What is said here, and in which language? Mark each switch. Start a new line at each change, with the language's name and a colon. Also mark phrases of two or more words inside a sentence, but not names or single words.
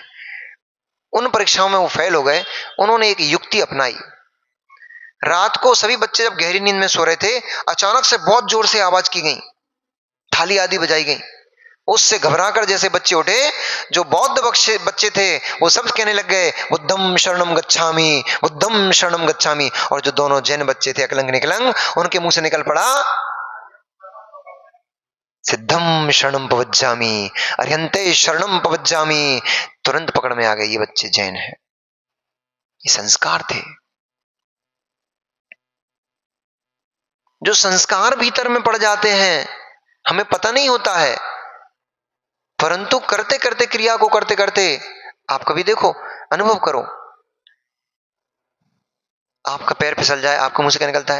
Hindi: उन परीक्षाओं में वो फेल हो गए। उन्होंने एक युक्ति अपनाई। रात को सभी बच्चे जब गहरी नींद में सो रहे थे, अचानक से बहुत जोर से आवाज की गई, थाली आदि बजाई गई। उससे घबराकर जैसे बच्चे उठे, जो बौद्ध बच्चे थे वो सब कहने लग गए
Pali: बुद्धम शरणम गच्छामि, बुद्धम शरणम गच्छामि।
Hindi: और जो दोनों जैन बच्चे थे अकलंक निकलंक, उनके मुंह से निकल पड़ा
Prakrit languages: सिद्धम शरणम पवज्जामि, अर्यंते शरणम पवज्जामि।
Hindi: तुरंत पकड़ में आ गए ये बच्चे जैन हैं। ये संस्कार थे। जो संस्कार भीतर में पड़ जाते हैं हमें पता नहीं होता है, परंतु करते करते क्रिया को करते करते आप कभी देखो, अनुभव करो, आपका पैर फिसल जाए, आपके मुंह से क्या निकलता है?